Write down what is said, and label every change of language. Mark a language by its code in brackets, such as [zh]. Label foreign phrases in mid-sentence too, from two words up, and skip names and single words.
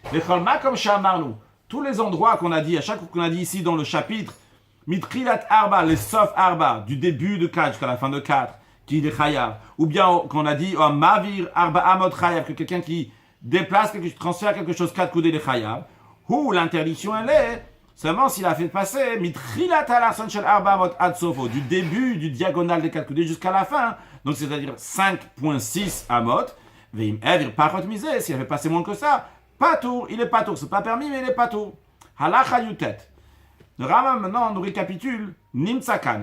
[fr] Les cholma comme shamarnu, tous les endroits qu'on a dit, à chaque fois qu'on a dit ici dans le chapitre, [he] מתחילת ארבע, [fr] les sauf arba, du début de 4 jusqu'à la fin de 4, qui est chayav, ou bien qu'on a dit, [he] מעביר ארבע אמות חייב, [fr] que quelqu'un qui déplace, qui transfère quelque chose 4 coudées de chayav, où l'interdiction elle est, seulement s'il a fait passer, [he] מתחילת אלכסון של ארבע אמות עד סופו, [fr] du début du diagonale des 4 coudées jusqu'à la fin, donc c'est-à-dire 5.6 amot, [he] ואם העביר פחות מזה, [fr] s'il a fait passer moins que ça, patour, il est patour, c'est pas permis, mais il est patour. [he] הלכה יט. [fr] Le Rama maintenant nous récapitule Nimtsakan.